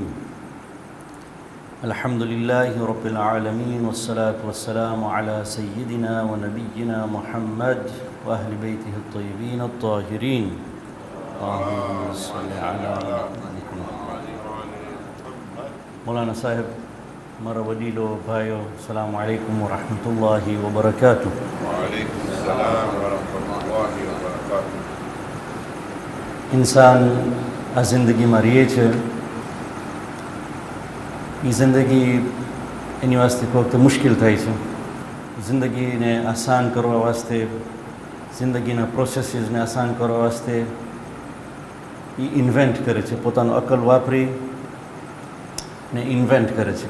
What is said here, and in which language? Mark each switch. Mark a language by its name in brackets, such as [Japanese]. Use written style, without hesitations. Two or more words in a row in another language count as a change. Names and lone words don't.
[Arabic] الحمد لله رب العالمين والصلاة والسلام على سيدنا ونبينا محمد وأهل بيته الطيبين الطاهرين. اللهم صل على مولانا صاحب [Gujarati] મારા વડીલો ભાઈઓ [Arabic] السلام عليكم ورحمة الله وبركاته. وعليكم السلام ورحمة الله وبركاته. [Gujarati] ઇન્સાન આ જિંદગીમાં રહે છે, એ જિંદગી એની વાસ્તે કોઈ વખતે મુશ્કેલ થાય છે. જિંદગીને આસાન કરવા વાસ્તે, જિંદગીના પ્રોસેસીસને આસાન કરવા વાસ્તે એ ઇન્વેન્ટ કરે છે, પોતાનું અકલ વાપરી ને ઇન્વેન્ટ કરે છે.